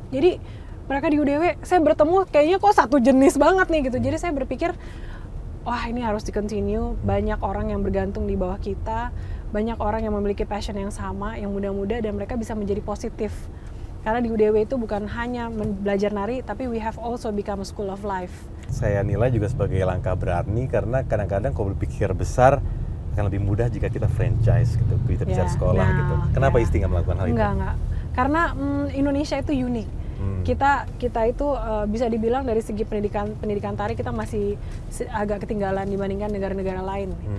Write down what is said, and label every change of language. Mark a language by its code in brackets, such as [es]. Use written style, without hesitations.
[id] Jadi mereka di UDW saya bertemu kayaknya kok satu jenis banget nih gitu. Jadi saya berpikir wah ini harus di-continue, banyak orang yang bergantung di bawah kita, banyak orang yang memiliki passion yang sama, yang muda-muda, dan mereka bisa menjadi positif. Karena di UDW itu bukan hanya belajar nari, tapi [en] we have also become a school of life. [id] Saya nilai juga sebagai langkah berani karena kadang-kadang kalau berpikir besar akan lebih mudah jika kita franchise gitu, kita bicara sekolah gitu. Kenapa Isti nggak melakukan hal itu? Enggak. Karena Indonesia itu unik. Kita itu bisa dibilang dari segi pendidikan tari kita masih agak ketinggalan dibandingkan negara-negara lain.